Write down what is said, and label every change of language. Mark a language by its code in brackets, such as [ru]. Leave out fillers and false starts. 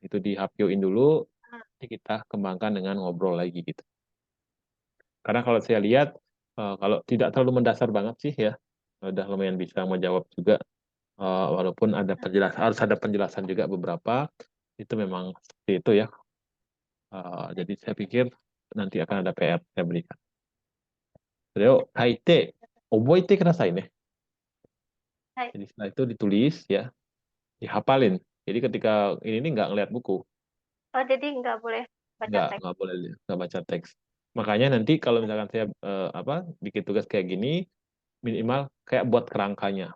[id] Itu di hapyuin dulu, nanti kita kembangkan dengan ngobrol lagi gitu. Karena kalau saya lihat, kalau tidak terlalu mendasar banget sih ya, udah lumayan bisa menjawab juga. Walaupun ada penjelasan, harus ada penjelasan juga beberapa, itu memang seperti itu ya. Jadi saya pikir nanti akan ada PR saya berikan. [ja] それを書いて、覚えてくださいね。はい。 [id] Jadi setelah itu ditulis ya, dihafalin. Jadi ketika ini nggak ngeliat buku, Oh, jadi nggak boleh baca teks. nggak boleh nggak baca teks. Makanya nanti kalau misalkan saya bikin tugas kayak gini, minimal kayak buat kerangkanya.